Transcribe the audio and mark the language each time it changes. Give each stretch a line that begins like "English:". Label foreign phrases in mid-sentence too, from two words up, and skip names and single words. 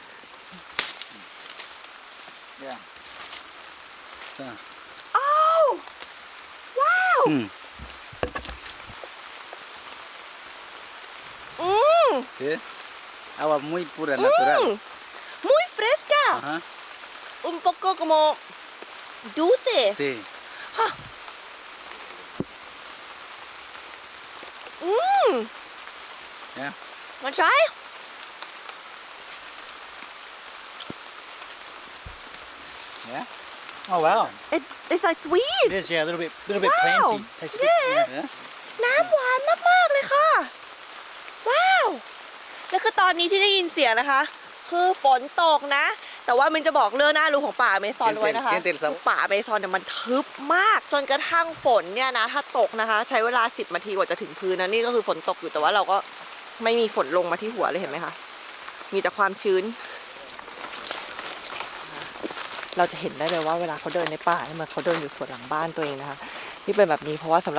Spanish: Ya. Ah.
Thai: อ้าวว้าว Mm. อืม
Spanish: ¿Sí? Agua muy pura, natural. muy fresca Ajá. un poco como dulce Sí.
Thai: อืม
Spanish: Ya.
Thai: มาใช้
Spanish: Ya.
English: Oh, wow. it's like sweet It is, yeah, a little bit Wow. planty. Tastes a bit, Yeah.
Spanish: Ya.
Thai: น้ำหวานมากๆเลยค่ะ ว้าว แล้วคือตอนนี้ที่ได้ยินเสียงนะคะ คือฝนตกนะ แต่ว่ามันจะบอกเรื่องน่ารู้ของป่าอเมซอนไว้นะคะ
Spanish: Siente el sabor.
Thai: ป่าอเมซอนเนี่ยมันทึบมาก จนกระทั่งฝนเนี่ยนะ ถ้าตกนะคะ ใช้เวลา10 นาทีกว่าจะถึงพื้นนะ นี่ก็คือฝนตกอยู่แต่ว่าเราก็ไม่มีฝนลงมาที่หัวเลยเห็นไหมคะ มีแต่ความชื้น เราจะเห็นได้เลยว่าเวลาเขาเดินในป่าเนี่ยเหมือนเขาเดินอยู่สวนหลังบ้านตัวเองนะคะที่เป็นแบบนี้เพราะว่าสำห